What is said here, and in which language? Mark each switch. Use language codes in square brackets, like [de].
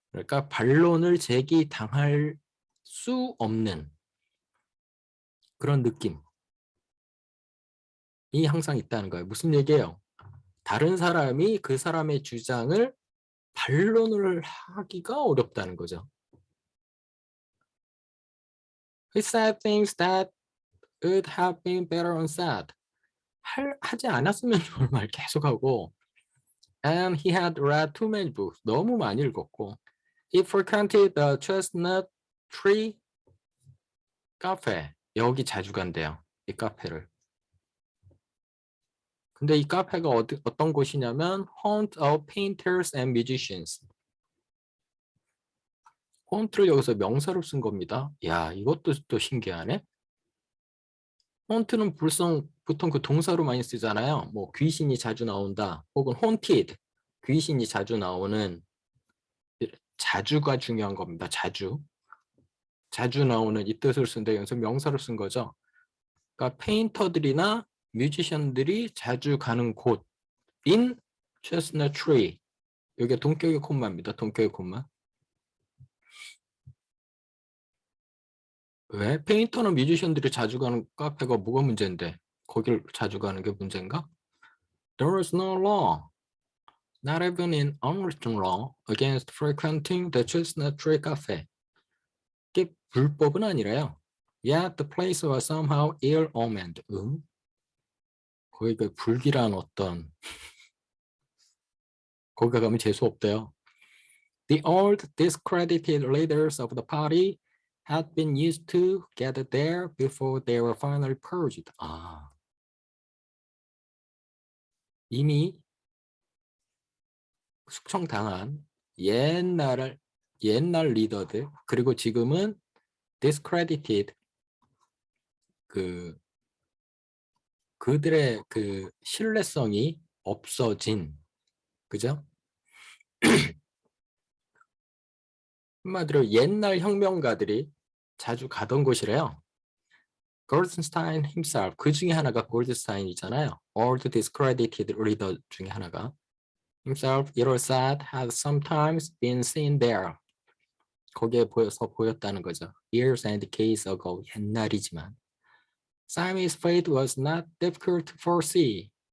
[ko] 그러니까 반론을 제기당할 수 없는 그런 느낌이 항상 있다는 거예요. 무슨 얘기예요? 다른 사람이 그 사람의 주장을 반론을 하기가 어렵다는 거죠. [en] He said things that would have been better unsaid. [ko] 하지 않았으면 좋을 말 계속하고 [en] and he had read too many books. [ko] 너무 많이 읽었고 [en] he frequented the Chestnut Tree Cafe. [ko] 여기 자주 간대요. 이 카페를. 근데 이 카페가 어떤 곳이냐면 [en] haunt of painters and musicians. [ko] haunt를 여기서 명사로 쓴 겁니다. 야, 이것도 또 신기하네. haunt는 보통 그 동사로 많이 쓰잖아요. 뭐 귀신이 자주 나온다. 혹은 haunted, 귀신이 자주 나오는 자주가 중요한 겁니다. 자주 나오는 이 뜻을 쓴데 여기서 명사로 쓴 거죠. 그러니까 페인터들이나 뮤지션들이 자주 가는 곳인 Chestnut Tree. 이게 동격의 콤마입니다. 동격의 콤마. 왜? 페인터나 뮤지션들이 자주 가는 카페가 뭐가 문제인데 거길 자주 가는 게 문제인가? [en] There is no law, not even in unwritten law, against frequenting the Chestnut Tree Cafe. [ko] 이게 불법은 아니라요. [en] Yet the place was somehow ill-omened. [ko] 거기가 불길한 어떤 거기가 가면 재수 없대요. [en] The old discredited leaders of the party had been used to gather there before they were finally purged. [ko] 이미 숙청당한 옛날 리더들 그리고 지금은 discredited 그들의 그 신뢰성이 없어진 그죠? 한마디로 옛날 혁명가들이 자주 가던 곳이래요. 골든스타인 himself 그 중에 하나가 골든스타인이잖아요. [en] old discredited leader [ko] 중에 하나가 [en] himself it was said had sometimes been seen there. [ko] 거기에 보였다는 거죠. [en] Years and decades ago [ko] 옛날이지만 [en] Simon's fate was not difficult to foresee.